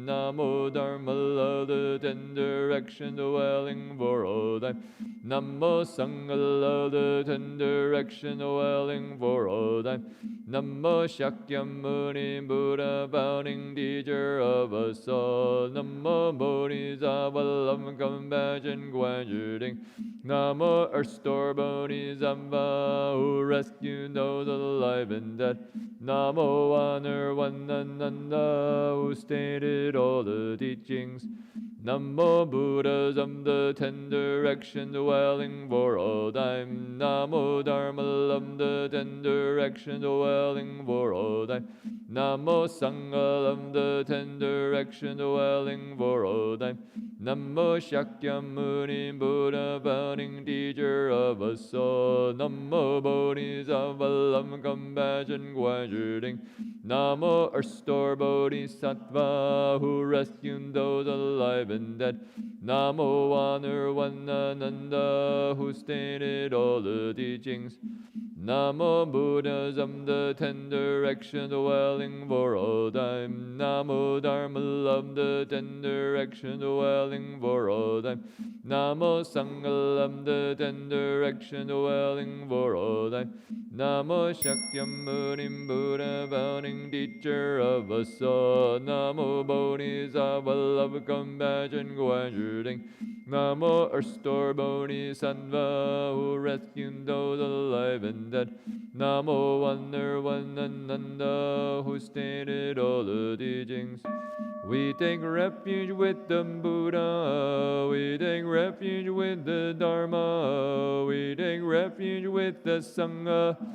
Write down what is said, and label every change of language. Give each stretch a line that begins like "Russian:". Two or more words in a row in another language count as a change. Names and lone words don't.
English: Namo Dharma of the ten direction dwelling for all time. Namo Sangha of the ten direction dwelling for all time. Namo Shakyamuni Buddha, founding teacher of us all. Namo Bodhisattva, love, compassion, quieting. Namo Earthstore Bodhisattva, who rescued those alive and dead. Namo Honor One Ananda, who stated all the teachings. Namo Buddhas of the ten direction dwelling for all time. Namo Dharma of the ten direction dwelling for all time. Namo Sangha of the ten direction dwelling for all time. Namo Shakyamuni Buddha, founding teacher of us all. Namo Bodhisattva, love, compassion, quieting. Namo Earthstore Bodhisattva, who rescued those alive and dead. Namo Honor One Ananda, who stated all the teachings. Namo Buddhas of the ten direction dwelling for all time. Namo Dharma of the ten direction dwelling for all time. Namo Sangha of the ten direction dwelling for all time. Namo Shakyamuni Buddha, founding teacher of us all. Namo Bodhisattva, love, compassion, quieting. Namo Earthstore Bodhisattva, who rescued those alive and dead. Namo Wonder One Ananda, who stated all the teachings. We take refuge with the Buddha, we take refuge with the Dharma, we take refuge with the Sangha.